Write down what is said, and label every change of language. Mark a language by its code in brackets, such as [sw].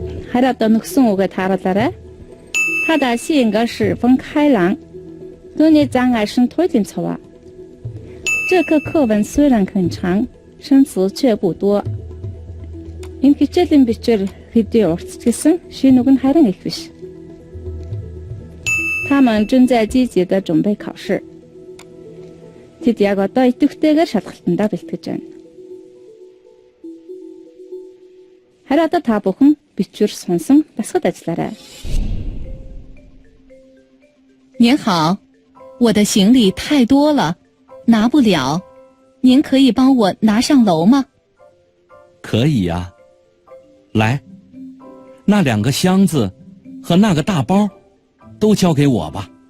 [mn] Хараад нөхсөн үгээ тааруулаарай. [zh] 他的性格十分开朗。 [mn] Түүний зан ааш нь туйлын цуваа. [zh] 这课课文虽然很长，生词却不多。 [mn] Энэ хичээлийн бичвэр хэдий урт гэсэн шинэ үг нь харин их биш. [zh] 他们正在积极地准备考试. [mn] Тэд яг одоо идэвхтэйгээр шалгалтандаа бэлтгэж байна. Харин одоо та бүхэн бичвэр сонсон дасгад ажиллаарай. [zh] 您好，我的行李太多了，拿不了，您可以帮我拿上楼吗？可以呀。来，那2个箱子和那个大包都交给我吧。